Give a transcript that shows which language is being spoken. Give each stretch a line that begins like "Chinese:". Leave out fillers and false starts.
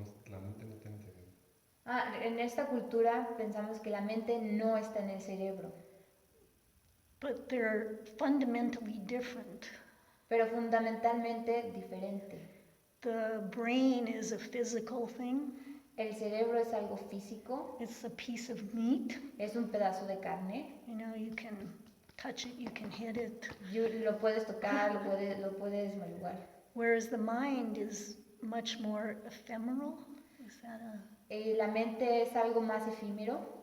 Spanish: La mente no está en el cerebro. En esta cultura pensamos que la mente no está en el cerebro,
English: But they're fundamentally different.
Spanish: pero fundamentalmente diferente.
English: The brain is a physical thing.
Spanish: El cerebro es algo físico,
English: It's a piece of meat.
Spanish: es un pedazo de carne.
English: You know, you can touch it, you can hit it.
Spanish: Lo puedes tocar, lo puedes malugar.
English: Whereas the mind is much more ephemeral. Is that a...
Spanish: La mente es algo más efímero.